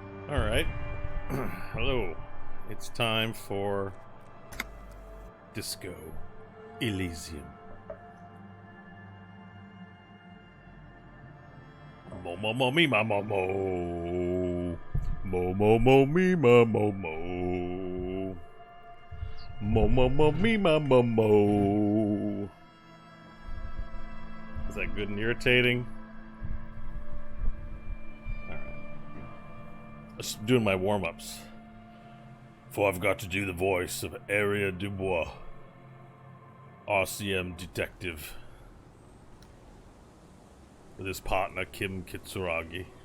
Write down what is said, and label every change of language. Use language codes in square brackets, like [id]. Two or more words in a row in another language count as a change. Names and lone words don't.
[en] Alright. Hello. It's time for Disco Elysium. Mo mo mo me ma mo mo. Mo mo mo me ma mo mo. Mo mo mo me ma mo mo. Is that good and irritating? Just doing my warm-ups. For I've got to do the voice of Area Dubois, RCM detective, with his partner Kim Kitsuragi.